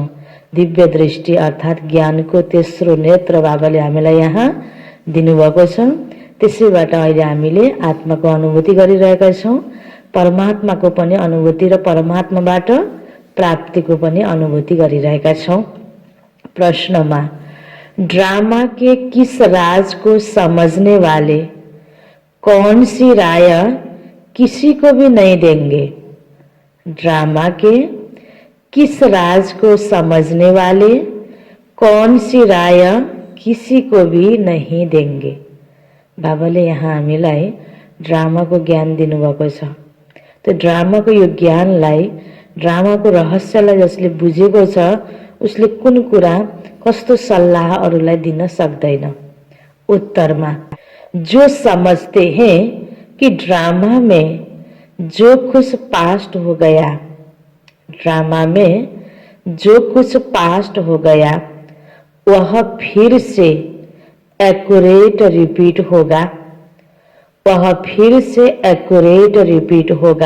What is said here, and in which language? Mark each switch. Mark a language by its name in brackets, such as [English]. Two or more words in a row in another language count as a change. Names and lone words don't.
[Nepali] दिव्य दृष्टि अर्थात् ज्ञानको तेस्रो नेत्र बाबाले हामीलाई यहाँ दिनुभएको छ। त्यसैबाट अहिले हामीले आत्माको अनुभूति गरिरहेका छौं, परमात्माको पनि अनुभूति र परमात्माबाट प्राप्तिको पनि अनुभूति गरिरहेका छौं। [Hindi] प्रश्नमा ड्रामा के किस राज को समझने वाले कौन सी राय किसी को भी नहीं देंगे? ड्रामा के किस राज को समझने वाले कौन सी राय किसी को भी नहीं देंगे? [Nepali] बाबाले यहाँ हामीलाई ड्रामाको ज्ञान दिनुभएको छ। त्यो ड्रामाको यो ज्ञानलाई, ड्रामाको रहस्यलाई जसले बुझेको छ उसले कुन कुरा कस्तो सल्लाह अरूलाई दिन सक्दैन। [Hindi] उत्तरमा जो समझते हैं कि ड्रामा में जो कुछ पास्ट हो गया, ड्रामा में जो कुछ पास्ट हो गया वह फिर से [English] accurate repeat [Hindi] होगा, वह फिर से [English] accurate repeat [Hindi] होगा।